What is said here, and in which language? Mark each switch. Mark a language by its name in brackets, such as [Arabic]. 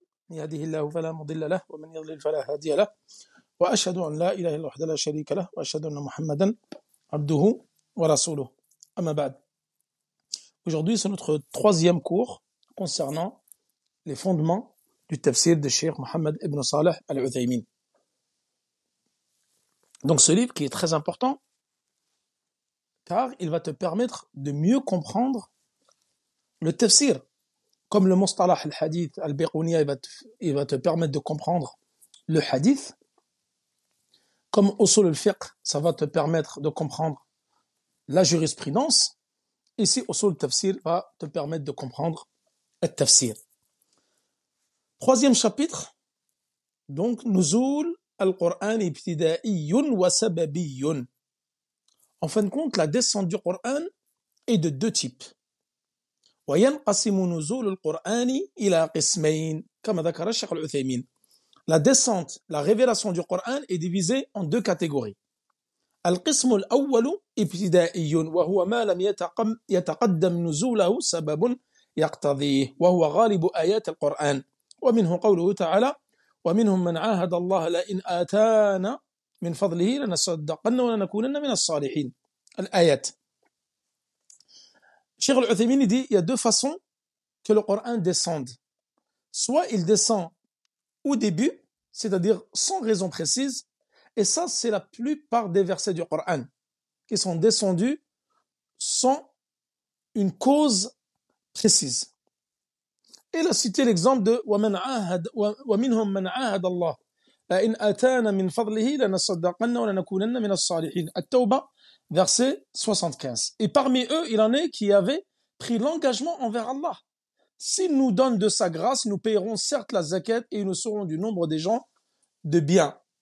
[Arabic] يهده الله فلا مضل له ومن يضلل فلا هادي له وأشهد أن لا إله إلا الله وحده لا شريك له وأشهد أن محمدا عبده ورسوله أما بعد. [French] Aujourd'hui, c'est notre troisième cours concernant les fondements du tafsir de Cheikh Mohammed ibn Saleh al-Uthaymin. Donc ce livre qui est très important car il va te permettre de mieux comprendre le tafsir. Comme le Mustalah al-Hadith al-Biqouniya, il va te permettre de comprendre le hadith. Comme Usul al-Fiqh, ça va te permettre de comprendre la jurisprudence. Ici, Usul al-Tafsir va te permettre de comprendre le tafsir. Troisième chapitre, donc, Nuzul al-Qur'an ibtida'iyyun wa sababiyyun. En fin de compte, la descente du Coran est de deux types. [Arabic] وينقسم نزول القرآن إلى قسمين كما ذكر الشيخ العثيمين. [French] La descente, la révélation du Coran est divisée en deux catégories. [Arabic] القسم الأول ابتدائي وهو ما لم يتقدم نزوله سبب يقتضيه وهو غالب آيات القرآن ومنه قوله تعالى ومنهم من عاهد الله لئن آتانا من فضله لنصدقن ولنكونن من الصالحين. الآيات. [French] Cheikh al-Uthaymin dit il y a deux façons que le Coran descende. Soit il descend au début, c'est-à-dire sans raison précise, et ça c'est la plupart des versets du Coran qui sont descendus sans une cause précise. Et il a cité l'exemple de [Arabic] وَمِنْهُمْ مَنْ عَاهَدَ اللَّهِ لَإِنْ آتَانَ مِنْ فَضْلِهِ لَنَصَدَّقَنَّ وَلَنَكُونَنَّ مِنَ الصَّالِحِينَ. [French] At-Tawbah, verset 75. Et parmi eux, il en est qui avaient pris l'engagement envers Allah. S'il nous donne de sa grâce, nous paierons certes la zakat et nous serons du nombre des gens de bien.